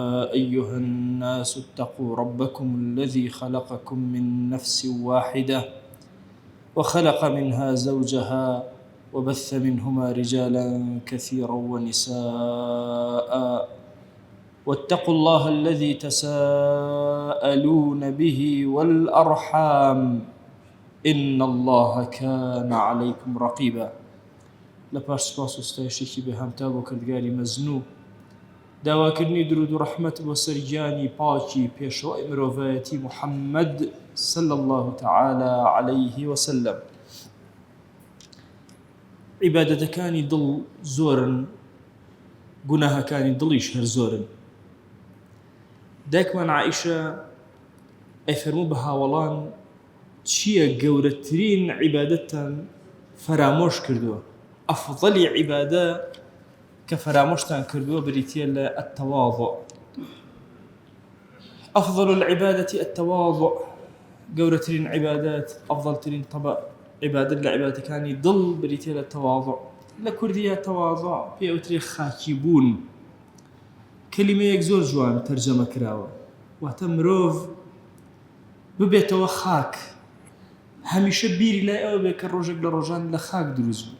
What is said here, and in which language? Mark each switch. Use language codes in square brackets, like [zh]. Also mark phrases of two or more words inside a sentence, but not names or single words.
[ar] أيها الناس اتقوا ربكم الذي خلقكم من نفس واحدة وخلق منها زوجها وبث منهما رجالا كثيرا ونساء واتقوا الله الذي تساءلون به والأرحام إن الله كان عليكم رقيبا. [ckb] لپاش سپاس و ستایشی بهامتا بۆ کردگاری مەزنوو داواکردنی درود و ڕەحمەت بۆ سەرگیانی پاکی پێشەوای مرۆڤایەتی محەممەد [ar] صلى الله تعالى عليه وسلم. [ckb] عیبادەتەکانی دڵ زۆرن، گوناهەکانی دڵیش هەر زۆرن. دایکمان عائیشە ئەیفەرموو بە هاوڵان چییە گەورەترین عیبادەتتان فرامۆش کردووە؟ ئەفضەلی عیبادە کە فرامۆشتان کردووە بریتیە لە التواضع. [ar] أفضل العبادة التواضع، [ckb] گەورەترین عیبادەت ئەفضەلترین عیبادەت لە عیبادەتەکانی دڵ بریتیە لە تەواضع. لە کوردیە تەواضع پێوترێ خاکی بوون. کەلیمەیەک زۆر جوان تەرجەمە کراوە، واتە مرۆڤ ببێتەوە خاک، هەمیشە بیری لای ئەوە بێ کە ڕۆژێک لە ڕۆژان لە خاک دروست بوو.